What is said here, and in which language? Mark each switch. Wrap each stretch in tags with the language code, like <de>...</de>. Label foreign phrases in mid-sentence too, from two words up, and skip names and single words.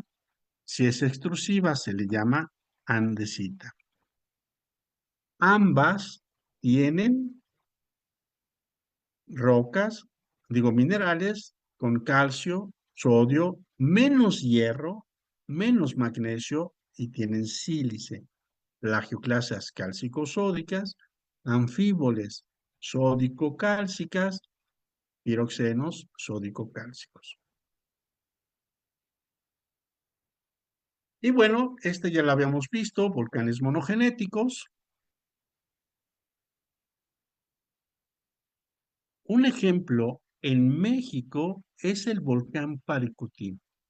<es>Si es extrusiva, se le llama andesita. Ambas tienen minerales con calcio, sodio, menos hierro, menos magnesio y tienen sílice. Plagioclasas cálcico-sódicas, anfíboles sódico-cálcicas, piroxenos sódico-cálcicos. Y bueno, este ya lo habíamos visto, volcanes monogenéticos. Un ejemplo en México es el volcán Paricutín.</es>